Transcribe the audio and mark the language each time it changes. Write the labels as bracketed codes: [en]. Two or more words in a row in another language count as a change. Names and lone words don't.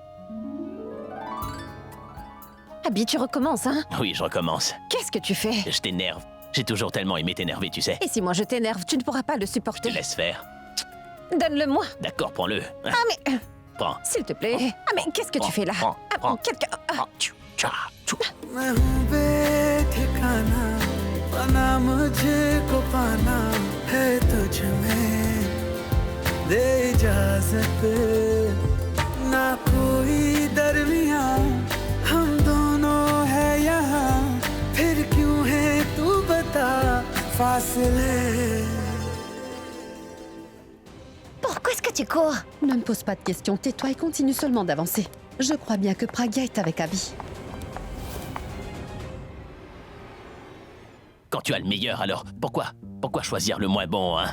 [fr] Abby, tu recommences, hein? Oui, je recommence. Qu'est-ce que tu fais? Je t'énerve. J'ai toujours tellement aimé t'énerver, tu sais. Et si moi je t'énerve, tu ne pourras pas le Je te supporter. laisse faire. Donne-le-moi. D'accord, prends-le. Ah mais... Prends. S'il te plaît. Ah mais qu'est-ce que tu fais là? Prends, Ah, prends. quelqu'un... Ah, Prends. Tcha, tchou. [hi] मैं हूँ बेठिकाना पाना मुझको पाना है तुझ में दे इजाजत ना कोई दरमिया हम दोनों है यहाँ फिर क्यों है तू बता फासले [fr] Pourquoi est-ce que tu cours? Ne me pose pas de questions, tais-toi et continue seulement d'avancer. Je crois bien que Pragya est avec Abby. Quand tu as le meilleur, alors pourquoi choisir le moins bon, hein?